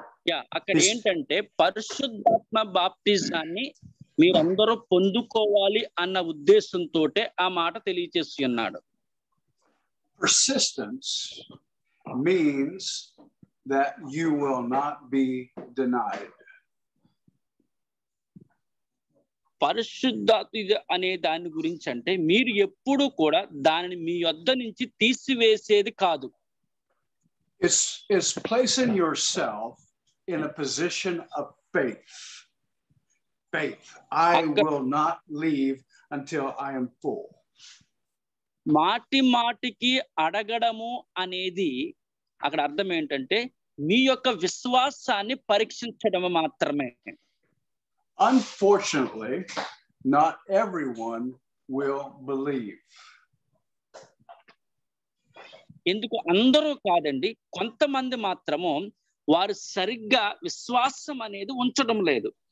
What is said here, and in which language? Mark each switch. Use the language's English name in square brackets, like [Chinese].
[Telugu] Yeah, అక్కడ ఏంటంటే పరిశుద్ధాత్మ బాప్టిజాన్ని మీరందరూ పొందుకోవాలి అన్న ఉద్దేశంతో ఆ మాట తెలియజేసి ఉన్నాడు. [English] Persistence means that you will not be denied. [Telugu] పరిశుద్ధాత్మ అనే దాని గురించి అంటే మీరు ఎప్పుడు కూడా దానిని మీ యొద్ద నుంచి తీసివేసేది కాదు. [English] It's placing yourself in a position of faith. I will not leave until I am full. [Telugu] మాటికి అడగడము అనేది అక్కడ అర్థం ఏంటంటే మీ యొక్క విశ్వాసాన్ని పరీక్షించడం మాత్రమే. [English] Unfortunately, not everyone will believe. [Telugu] ఎందుకు అందరూ కాదండి, కొంతమంది మాత్రము వారు సరిగ్గా విశ్వాసం అనేది ఉంచడం లేదు.